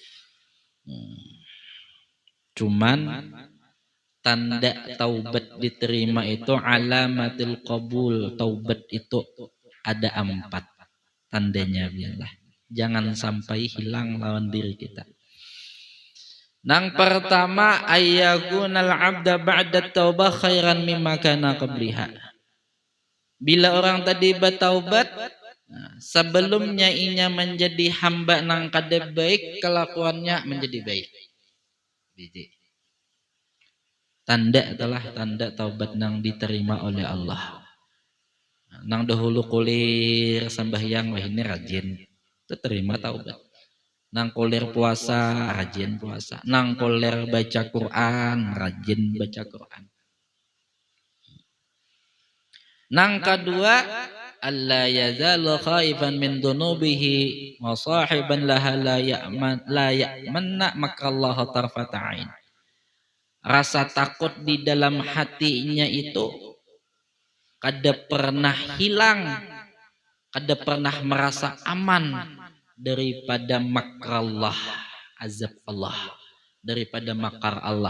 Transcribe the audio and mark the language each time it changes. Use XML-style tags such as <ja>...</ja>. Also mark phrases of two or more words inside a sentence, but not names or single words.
<bjn>Cuman tanda taubat diterima itu</bjn> <ar>علامة القبول,</ar> <bjn>taubat itu ada 4 tandanya biarlah. Jangan sampai hilang lawan diri kita. Nang pertama</bjn> <ar>أن يكون العبد بعد التوبة خيرا مما كان قبلها.</ar> <bjn>Bila orang tadi bertaubat, sebelumnya inya menjadi hamba nang kada baik, kelakuannya menjadi baik. Tanda adalah tanda taubat nang diterima oleh Allah. Nang dahulu kulir sembahyang, wah ini rajin, itu terima taubat. Nang kulir puasa, rajin puasa. Nang kulir baca Quran, rajin baca Quran. Nang kedua,</bjn> <ar>ألا يزال خائفا من ذنوبه وصاحبا لها لا يأمن مكر الله طرفة عين.</ar> <bjn>Rasa takut di dalam hatinya itu kada pernah hilang kada pernah merasa aman daripada makrallah, azab Allah, daripada makar Allah.</bjn>